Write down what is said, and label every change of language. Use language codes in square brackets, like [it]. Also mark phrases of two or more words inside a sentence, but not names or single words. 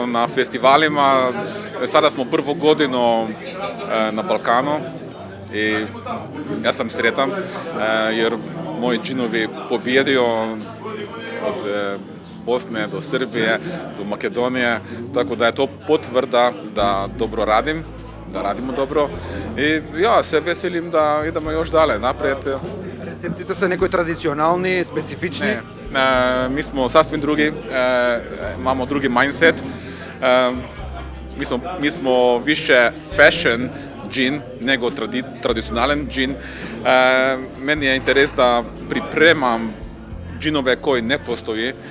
[hr] na festivalima, sada smo prvu godinu na Balkanu i ja sam sretan jer moji džinovi pobjedio od Bosne do Srbije, do Makedonije, tako da je to potvrda da dobro radim, da radimo dobro i ja se veselim da idemo još dalje naprijed. [mk] Рецептите се некои традиционални, специфични? Не, [hr] mi smo sasvim drugi, imamo drugi mindset. Mi smo više fashion džin nego tradicionalan džin. Meni je interes da pripremam džinove koji ne postoji.